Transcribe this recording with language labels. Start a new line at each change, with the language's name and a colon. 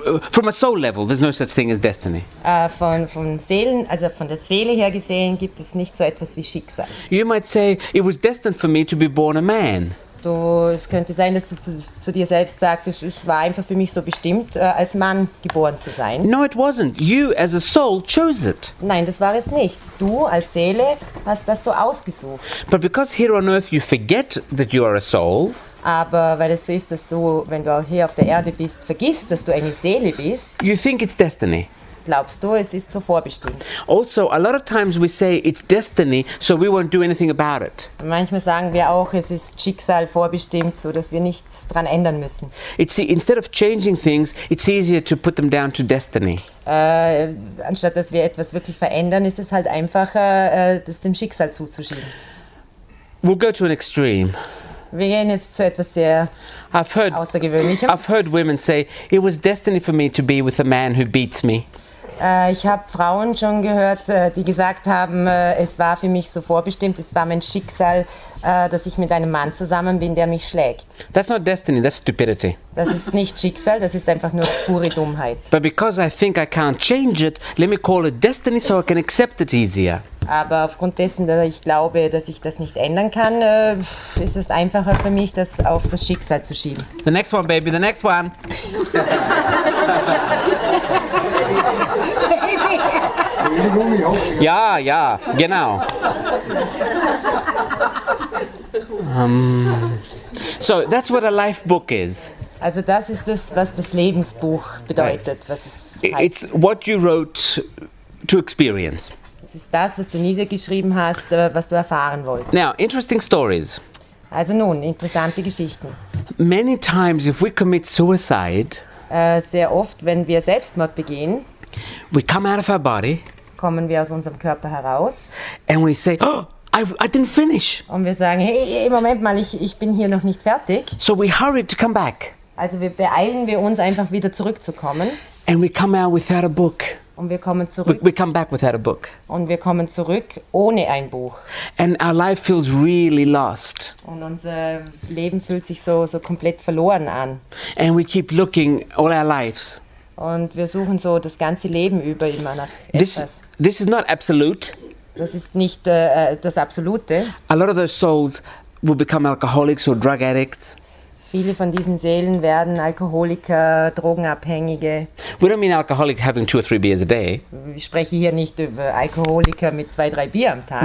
English: From a soul level, there's no such thing as destiny.
German: Von der Seele her gesehen gibt es nicht so etwas wie Schicksal.
English: You might say, it was destined for me to be born a man.
German: Es könnte sein, dass du zu dir selbst sagst, es war einfach für mich so bestimmt, als Mann geboren zu sein.
English: No, it wasn't. You as a soul chose it.
German: Nein, das war es nicht. Du als Seele hast das so ausgesucht.
English: But because here on earth you forget that you are a soul,
German: Aber weil es so ist, dass du, wenn du auch hier auf der Erde bist, vergisst, dass du eine Seele bist,
English: you think it's destiny.
German: glaubst du, es ist so vorbestimmt.
English: Also, a lot of times we say it's destiny, so we won't do anything about it.
German: Und manchmal sagen wir auch, es ist Schicksal vorbestimmt, so dass wir nichts dran ändern müssen.
English: Instead of changing things, it's easier to put them down to destiny.
German: Anstatt dass wir etwas wirklich verändern, ist es halt einfacher, das dem Schicksal zuzuschieben.
English: We'll go to an extreme.
German: Wir gehen jetzt zu etwas sehr Außergewöhnlichem.
English: I've heard women say, it was destiny for me to be with a man who beats me.
German: Ich habe Frauen schon gehört, die gesagt haben, es war für mich so vorbestimmt, es war mein Schicksal, dass ich mit einem Mann zusammen bin, der mich schlägt.
English: That's not destiny, that's stupidity.
German: Das ist nicht Schicksal, das ist einfach nur pure Dummheit.
English: But because I think I can't change it, let me call it destiny so I can accept it easier.
German: Aber aufgrund dessen, dass ich glaube, dass ich das nicht ändern kann, ist es einfacher für mich, das auf das Schicksal zu schieben.
English: The next one, baby, the next one.
German: Ja, genau.
English: So that's what a life book is.
German: Also das ist das, was das Lebensbuch bedeutet, was es heißt.
English: It's what you wrote to experience.
German: Es ist das, was du niedergeschrieben hast, was du erfahren wolltest.
English: Now, interesting stories.
German: Also nun, interessante Geschichten.
English: Many times if we commit suicide,
German: sehr oft, wenn wir Selbstmord begehen,
English: we come out of our body
German: kommen wir aus unserem Körper heraus
English: and we say, oh, I didn't finish.
German: und wir sagen, hey, Moment mal, ich bin hier noch nicht fertig.
English: So we hurried to come back.
German: Also beeilen wir uns einfach wieder zurückzukommen.
English: And we come out without a book.
German: Und wir kommen zurück.
English: We come back without a book.
German: Und wir kommen zurück ohne ein Buch.
English: And our life feels really lost.
German: Und unser Leben fühlt sich so komplett verloren an.
English: And we keep looking all our lives.
German: Und wir suchen so das ganze Leben über immer nach etwas.
English: This is not absolute.
German: Das ist nicht das Absolute.
English: A lot of those souls will become alcoholics or drug addicts.
German: Viele von diesen Seelen werden Alkoholiker, Drogenabhängige.
English: We don't mean alcoholic having 2 or 3 beers a day.
German: Ich spreche hier nicht über Alkoholiker mit 2, 3 Bier am Tag.